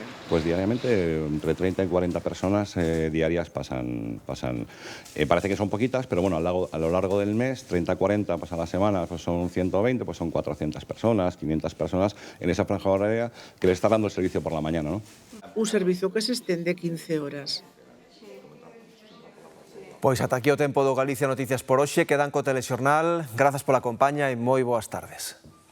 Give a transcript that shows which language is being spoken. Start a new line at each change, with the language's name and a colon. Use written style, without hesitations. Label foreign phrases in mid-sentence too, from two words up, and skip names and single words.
Spanish: Pues diariamente entre 30 y 40 personas diarias pasan. Parece que son poquitas, pero bueno, a lo largo del mes, 30-40 pasan la semana, pues son 120, pues son 400 personas, 500 personas en esa franja horaria que le está dando el servicio por la mañana, ¿no? Un servicio que se estende 15 horas.
Galician: Pois ata aquí o tempo do Galicia Noticias por hoxe. Quedan co Telexornal. Grazas pola compaña e moi boas tardes.